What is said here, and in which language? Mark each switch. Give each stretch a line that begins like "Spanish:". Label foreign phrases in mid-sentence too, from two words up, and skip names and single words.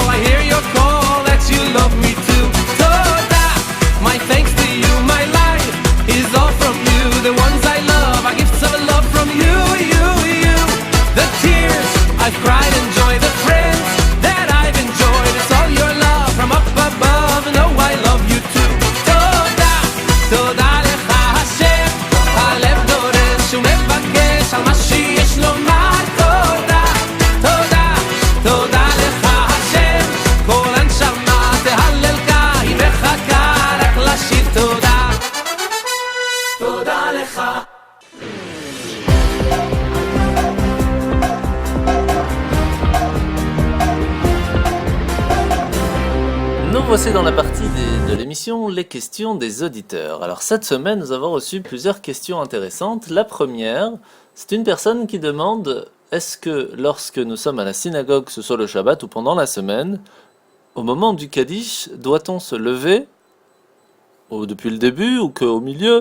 English: I hear your call that you love me too Toda, my thanks to you my life is all from you the ones I love are gifts of love from you the tears I've cried and joy the friends that I've enjoyed it's all your love from up above and oh I love you too
Hebrew: תודה תודה לך השם הלב דורש ומבקש על מה שיש לומר תודה תודה תודה לך השם כל הנשמה תהלל היא מחכה רק לשיר תודה תודה לך
French: Nous voici dans la partie de l'émission Les questions des auditeurs. Alors cette semaine, nous avons reçu plusieurs questions intéressantes. La première, c'est une personne qui demande est-ce que lorsque nous sommes à la synagogue, que ce soit le Shabbat ou pendant la semaine, au moment du Kaddish, doit-on se lever depuis le début ou qu'au milieu?